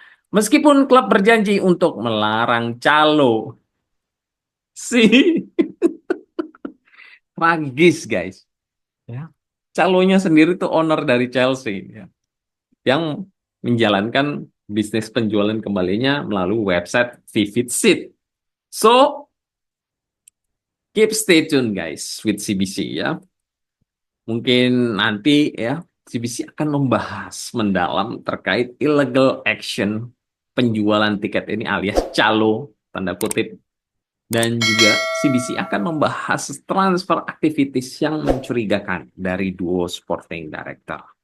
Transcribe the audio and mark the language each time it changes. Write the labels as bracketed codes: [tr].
[id] Meskipun klub berjanji untuk melarang calo. Si tragis guys. Ya. Calonya sendiri tuh owner dari Chelsea ya, yang menjalankan bisnis penjualan kembalinya melalui website Vivid Seat. [en] So, keep stay tune guys with CBC ya. [id] Mungkin nanti ya CBC akan membahas mendalam terkait [en] illegal action [id] penjualan tiket ini alias calo tanda kutip, dan juga CBC akan membahas [en] transfer activities [id] yang mencurigakan dari duo [en] sporting director.